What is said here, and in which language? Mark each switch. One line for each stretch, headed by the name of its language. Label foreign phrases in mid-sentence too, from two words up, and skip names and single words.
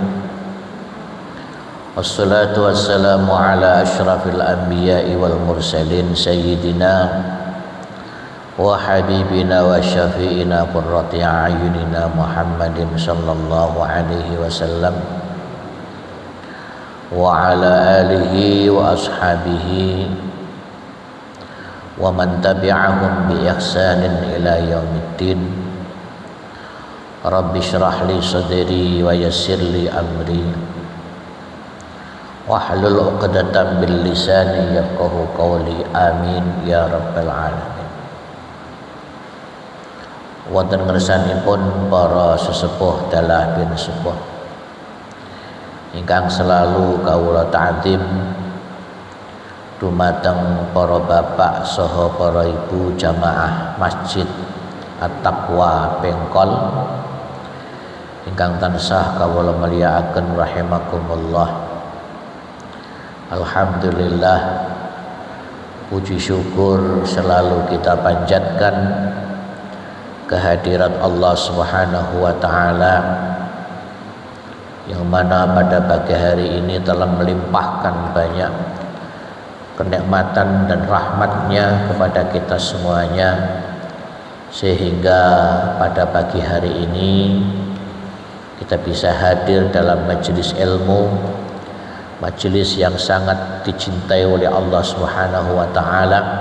Arabic: والصلاة والسلام على أشرف الأنبياء والمرسلين سيدنا وحبيبنا وشفيعنا قرة أعيننا محمد صلى الله عليه وسلم وعلى آله وأصحابه ومن تبعهم بإحسان إلى يوم الدين. رب اشرح لي صدري ويسر لي أمري واحلل عقدة بلساني يفقهوا قولي. آمين يا رب العالمين.
Javanese: Wonten ngersanipun para sesepuh dalah bin sepuh ingkang selalu kawula ta'zim dumateng para bapak saha para ibu jamaah Masjid At-Taqwa Bengkol ingkang tansah kawula mulyakaken rahimakumullah.
Indonesian: Alhamdulillah, puji syukur selalu kita panjatkan kehadirat
Arabic: الله سبحانه وتعالى
Indonesian: yang mana pada pagi hari ini telah melimpahkan banyak kenikmatan dan rahmatnya kepada kita semuanya, sehingga pada pagi hari ini kita bisa hadir dalam majelis ilmu, majelis yang sangat dicintai oleh
Arabic: الله سبحانه وتعالى.